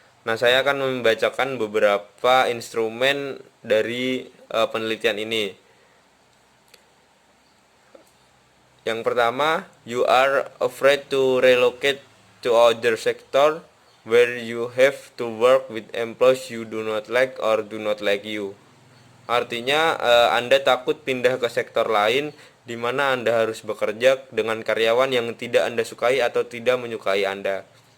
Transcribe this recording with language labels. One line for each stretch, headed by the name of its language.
Indonesian: Nah, saya akan membacakan beberapa instrumen dari penelitian ini. Yang pertama,
English: you are afraid to relocate to other sector where you have to work with employees you do not like or do not like you.
Indonesian: Artinya Anda takut pindah ke sektor lain di mana Anda harus bekerja dengan karyawan yang tidak Anda sukai atau tidak menyukai Anda.